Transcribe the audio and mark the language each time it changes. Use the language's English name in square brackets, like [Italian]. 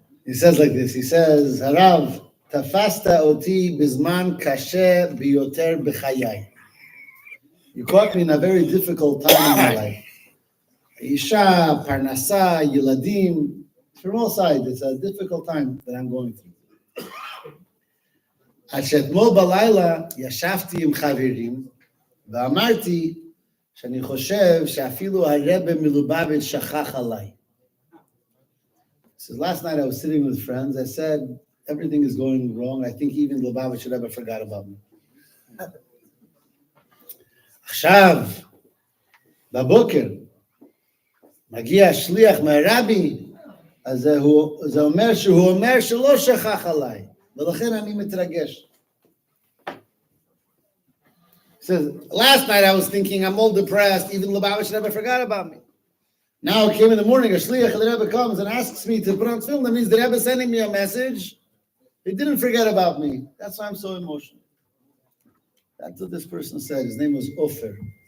[English] He says like this. He says, [Hebrew] Harav, tafasta oti bizman kashe biyoter b'chayai. [English] You caught me in a very difficult time in my life. Isha, parnasa, yiladim, from all sides, it's a difficult time that I'm going through. [Hebrew] עד שאתמול בלילה ישבתי עם חברים ואמרתי שאני חושב שאפילו הרבי מלובביץ' שכח עליי. [English] So last night I was sitting with friends. I said, everything is going wrong. I think even Lubavitch Rebbe forgot about me. [Hebrew] עכשיו, בבוקר, מגיע שליח מהרבי, אז זה אומר שהוא אומר שלא שכח עליי. ולכן אני מתרגש. [English] He says, last night I was thinking I'm all depressed, even Lubavitch Rebbe forgot about me. Now it came in the morning, a shliach of the Rebbe comes and asks me to put on film. That means the Rebbe sending me a message. He didn't forget about me. That's why I'm so emotional. That's what this person said. His name was Ofer.